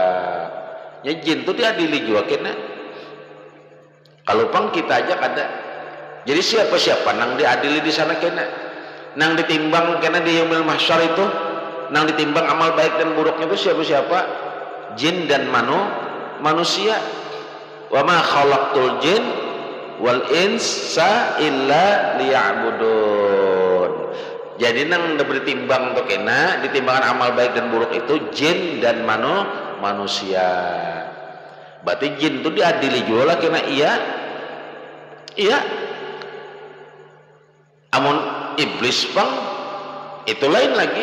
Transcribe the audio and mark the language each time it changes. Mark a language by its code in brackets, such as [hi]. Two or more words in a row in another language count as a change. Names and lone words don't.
[bjn] Ya jin itu diadili juga kena. Kalau pang kita aja kada. Jadi siapa-siapa nang diadili di sana kena, nang ditimbang kena di [ar] يوم المحشر [bjn] itu, nang ditimbang amal baik dan buruknya itu siapa-siapa? Jin dan manusia. [ar] وما خلقت الجن والإنس إلا ليعبدون. [bjn] Jadi nang diberi timbang tuh kena ditimbangan amal baik dan buruk itu jin dan manusia. Berarti jin itu diadili juga lah kena iya. Amun iblis bang itu lain lagi.